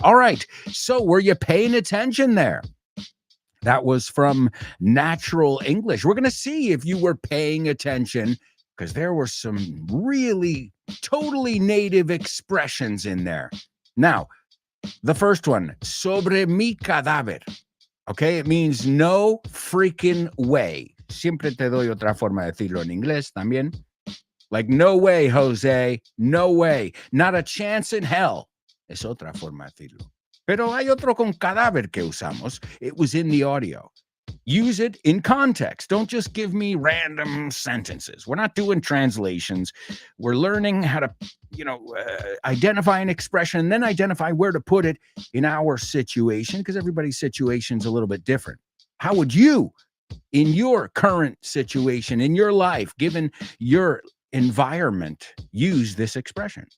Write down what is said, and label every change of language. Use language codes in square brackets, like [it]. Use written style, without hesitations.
[en] All right, so were you paying attention there? That was from Natural English. We're going to see if you were paying attention, because there were some really totally native expressions in there. Now, the first one, [es] sobre mi cadáver. [en] Okay, it means no freaking way. [es] Siempre te doy otra forma de decirlo en inglés también. [en] Like, no way, Jose. No way. Not a chance in hell. [es] Es otra forma de decirlo. Pero hay otro con cadáver que usamos. [en] It was in the audio. Use it in context. Don't just give me random sentences. We're not doing translations. We're learning how to, identify an expression and then identify where to put it in our situation, because everybody's situation is a little bit different. How would you, in your current situation, in your life, given your environment, use this expression?